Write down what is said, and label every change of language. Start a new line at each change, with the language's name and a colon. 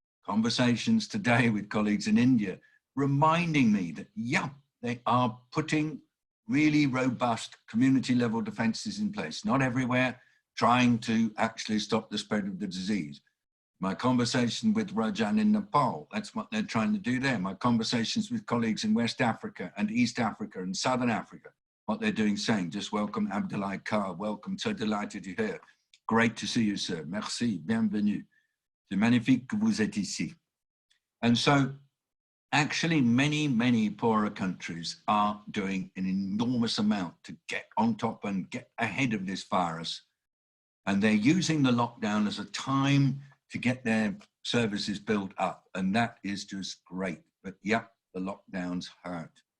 English: Conversations today with colleagues in India reminding me that, yeah, they are putting really robust community level defenses in place, not everywhere, trying to actually stop the spread of the disease. My conversation with Rajan in Nepal, that's what they're trying to do there. My conversations with colleagues in West Africa and East Africa and Southern Africa, what they're doing, saying, just welcome Abdoulaye Carr, welcome, so delighted you're here. Great to see you, sir.
French: Merci, bienvenue. C'est magnifique que vous êtes ici.
English: And so actually many, many poorer countries are doing an enormous amount to get on top and get ahead of this virus. And they're using the lockdown as a time to get their services built up. And that is just great. But yeah, the lockdowns hurt.